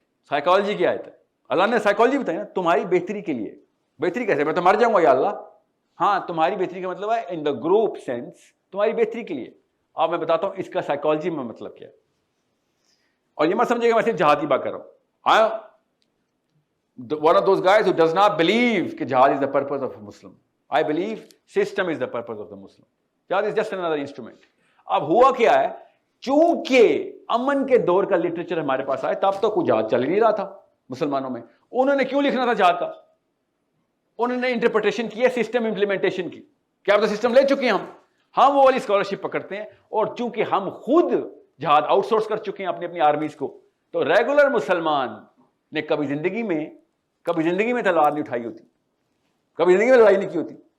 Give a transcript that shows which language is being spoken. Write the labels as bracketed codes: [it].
[ur] Psychology کی آیت ہے, اللہ نے سائیکالوجی بتائی نا تمہاری بہتری کے لیے. بہتری کیسے؟ میں تو مر جاؤں گا یا اللہ. ہاں, تمہاری بہتری کا مطلب ہے ان دا گروپ سینس, تمہاری بہتری کے لیے. اب میں بتاتا ہوں اس کا سائیکالوجی میں مطلب کیا ہے. اور یہ مت سمجھے گا میں صرف جہاد کی بات کر رہا ہوں. [en] One of those guys who does not believe [ur] کہ [en] جہاد is the purpose of a Muslim. I believe system is the purpose of the Muslim. جہاد is just another instrument. [ur] اب ہوا کیا ہے, چونکہ امن کے دور کا لٹریچر ہمارے پاس آئے, تب تو کوئی جہاد چل ہی نہیں رہا تھا مسلمانوں میں. انہوں نے کیوں لکھنا تھا جہاد کا؟ انہوں نے انٹرپریٹیشن کی ہے سسٹم امپلیمنٹیشن کی. کیا آپ تو سسٹم لے چکے ہیں ہم وہ والی اسکالرشپ پکڑتے ہیں. اور چونکہ ہم خود جہاد آؤٹ سورس کر چکے ہیں اپنی اپنی آرمیز کو, تو ریگولر مسلمان نے کبھی زندگی میں تلوار نہیں اٹھائی ہوتی, کبھی زندگی میں لڑائی نہیں کی ہوتی.